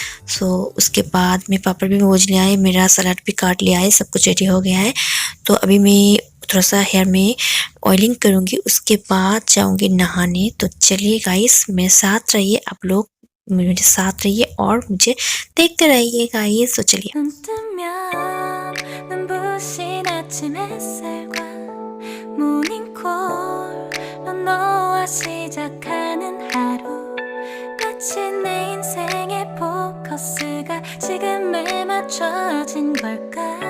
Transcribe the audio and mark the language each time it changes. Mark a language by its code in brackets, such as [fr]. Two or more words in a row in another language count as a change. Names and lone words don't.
[hi] सो उसके बाद मैं पापड़ भी भूज लिया है, मेरा सलाद भी काट लिया है, सब कुछ रेडी हो गया है। तो अभी मैं थोड़ा सा हेयर में ऑयलिंग करूँगी, उसके बाद जाऊँगी नहाने। तो चलिए गाइस मेरे साथ रहिए, आप लोग मेरे साथ रहिए और मुझे देखते रहिए गाइस। तो चलिए। [ko] 눈 뜨면 눈부신 아침 햇살과 모닝콜로 너와 시작하는 하루, 마치 내 인생의 포커스가 지금에 맞춰진 걸까.